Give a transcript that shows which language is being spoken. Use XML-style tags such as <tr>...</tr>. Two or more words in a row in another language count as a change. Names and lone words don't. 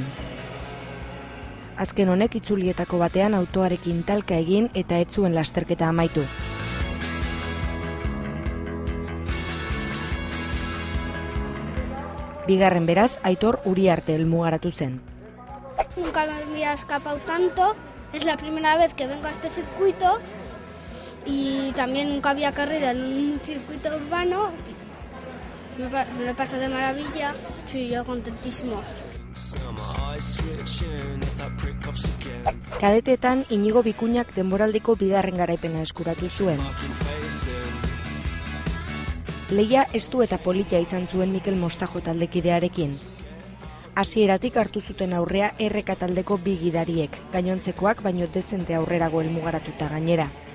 <eu>Azken honek itzulietako batean autoarekin talka egin eta ez zuen lasterketa amaitu. Bigarren beraz, Aitor Uriarte helmugaratu zen.</eu> <es>Nunca me había escapado tanto, es la primera vez que vengo a este circuito y también nunca había corrido en un circuito urbano. Me lo paso de maravilla, sí, yo contentísimo.</es> <eu>Kadetetan Inigo Bikuñak denboraldiko bigarren garaipena eskuratu zuen. Leia estu eta polita izan zuen Mikel Mostajo taldekidearekin. Hasieratik hartu zuten aurrea erreka taldeko bi gidariek, gainontzekoak baino dezente aurrerago helmugaratuta gainera.</eu>